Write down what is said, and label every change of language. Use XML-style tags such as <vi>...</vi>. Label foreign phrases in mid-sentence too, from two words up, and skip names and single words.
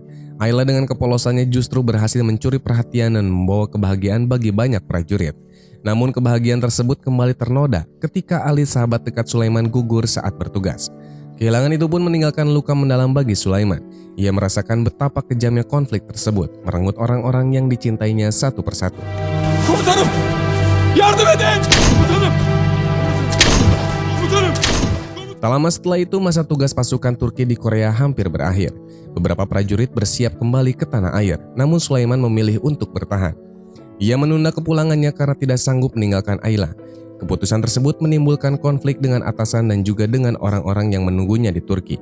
<id>Ayla dengan kepolosannya justru berhasil mencuri perhatian dan membawa kebahagiaan bagi banyak prajurit. Namun kebahagiaan tersebut kembali ternoda ketika Ali, sahabat dekat Sulaiman, gugur saat bertugas. Kehilangan itu pun meninggalkan luka mendalam bagi Sulaiman. Ia merasakan betapa kejamnya konflik tersebut, merenggut orang-orang yang dicintainya satu persatu.</id> <tr>Komutanım! Yardım edin! Komutanım! Komutanım!</tr> <id>Tak lama setelah itu, masa tugas pasukan Turki di Korea hampir berakhir. Beberapa prajurit bersiap kembali ke tanah air, namun Sulaiman memilih untuk bertahan. Ia menunda kepulangannya karena tidak sanggup meninggalkan Ayla. Keputusan tersebut menimbulkan konflik dengan atasan dan juga dengan orang-orang yang menunggunya di Turki.</id>